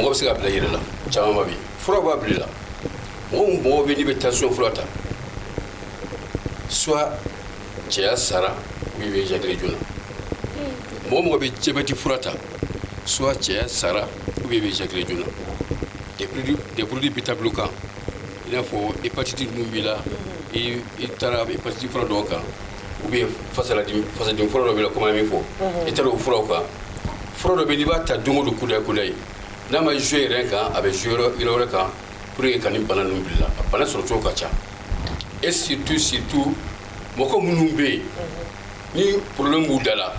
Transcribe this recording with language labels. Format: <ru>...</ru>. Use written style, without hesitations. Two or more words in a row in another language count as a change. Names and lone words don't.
<bm>mɔgɔ bɛ se ka bila i yɛrɛ la caman ba bɛ yen fura b'a bila i la mɔgɔ bɛ n'i bɛ tension fura ta soit cɛya sara</bm> <fr>ou bien</fr> <bm>i bɛ éjaculer joona mɔgɔ bɛ diabète fura ta soit cɛya sara</bm> <fr>ou bien</fr> <bm>i bɛ éjaculer joona</bm> <fr>des produits bêta-bloquants</fr> <bm>i n'a fɔ hépatite ninnu b'i la i taara hépatite fura dɔw kan</bm> <fr>ou bien</fr> <bm>face fasaden fɔlɔ dɔ bɛ la komi an min fɔ i taara o furaw kan fura dɔ bɛ n'i b'a ta don o don kudayi kudayi n'a ma joué yɛrɛ kan a bɛ joué yɔrɔ wɛrɛ kan</bm> <fr>pour que</fr> <bm>ka nin bana ninnu bila a bana sɔrɔ cogo ka ca</bm> <fr>et surtout</fr> <bm>mɔgɔ minnu bɛ yen ni problème b'u da la</bm>